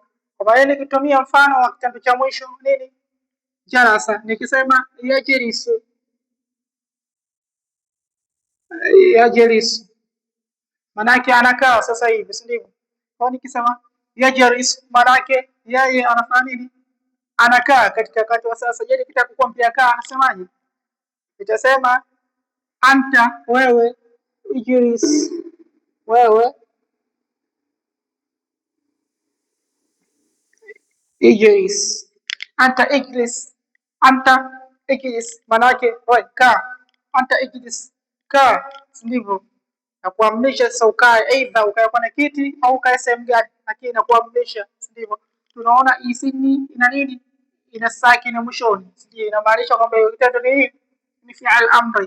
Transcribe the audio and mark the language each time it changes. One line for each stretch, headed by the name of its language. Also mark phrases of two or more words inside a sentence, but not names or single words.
Swahili: Kwa maana nikitumia mfano wa kitendo cha mwisho nini, jalasa, nikisema yajlisu, maana yake anakaa sasa hivi, si ndivyo? Kwa nikisema yajlis, maana yake yeye anafanya nini? Anakaa katika wakati wa sasa. Je, nikitaka kukwambia kaa anasemaje?
Arabic: Nitasema anta, wewe, ijlis, wewe ijlis, أنت اجلس، أنت اجلس,
Swahili: maana yake wewe kaa,
Arabic: أنت اجلس,
Swahili: kaa, si ndivyo? Na kuamrisha sasa ukae, aidha ukae kwenye kiti au ukae sehemu gani, lakini na kuamrisha, si ndivyo? Tunaona isini ina nini? Ina sakina mwishoni, sije inamaanisha kwamba kitendo ni
Arabic: فعل أمر.